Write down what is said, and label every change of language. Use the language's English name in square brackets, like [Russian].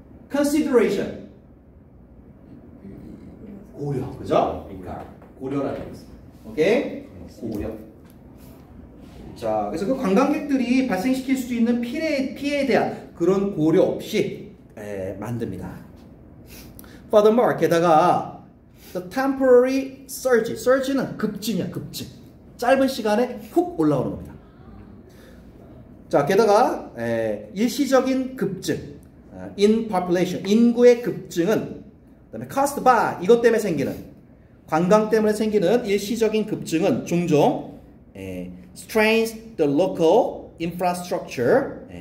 [English] consideration. [Korean] 고려, 그죠? 고려라는 뜻. 오케이? 고려. 자, 그래서 그 관광객들이 발생시킬 수 있는 피해에 대한 그런 고려 없이 만듭니다. [English] Furthermore, [Korean] 게다가 [English] the temporary surge, [Korean] surge는 급증이야, 급증. 짧은 시간에 훅 올라오는 겁니다. 자, 게다가 일시적인 급증, [English] in population, [Korean] 인구의 급증은 그다음에 [English] caused by, [Korean] 이것 때문에 생기는 관광 때문에 생기는 일시적인 급증은 종종 [English] strains the local infrastructure.